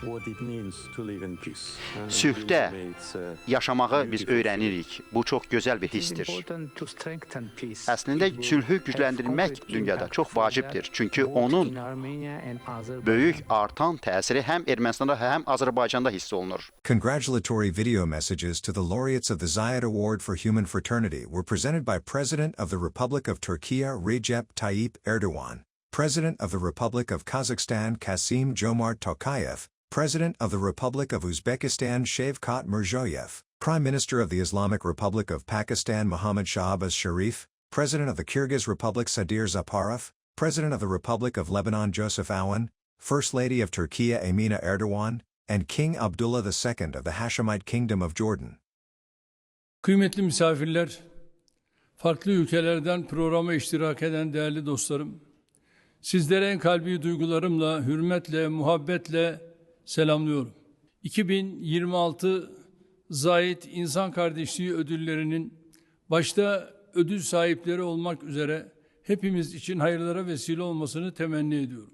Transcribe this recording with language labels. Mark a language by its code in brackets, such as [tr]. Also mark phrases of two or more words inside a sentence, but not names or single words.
[az] Sülhdə yaşamağı biz öyrənirik. Bu çox gözəl bir hissdir. Əslində sülhü gücləndirmək dünyada çox vacibdir. Çünki onun böyük artan təsiri həm Ermənistanda, həm Azərbaycanda hiss olunur. [en] Congratulatory video messages to the laureates of the Zayed Award for Human Fraternity were presented by President of the Republic of Turkey Recep Tayyip Erdogan, President of the Republic of Kazakhstan Kasim Jomart Tokayev, President of the Republic of Uzbekistan Shavkat Mirziyoyev, Prime Minister of the Islamic Republic of Pakistan Muhammad Shahbaz Sharif, President of the Kyrgyz Republic Sadir Zaparov, President of the Republic of Lebanon Joseph Aoun, First Lady of Turkey Amina Erdogan, and King Abdullah II of the Hashemite Kingdom of Jordan. [tr] Kıymetli misafirler, farklı ülkelerden programa iştirak eden değerli dostlarım, sizlere en kalbi duygularımla, hürmetle, muhabbetle selamlıyorum. 2026 Zayed İnsan Kardeşliği Ödülleri'nin başta ödül sahipleri olmak üzere hepimiz için hayırlara vesile olmasını temenni ediyorum.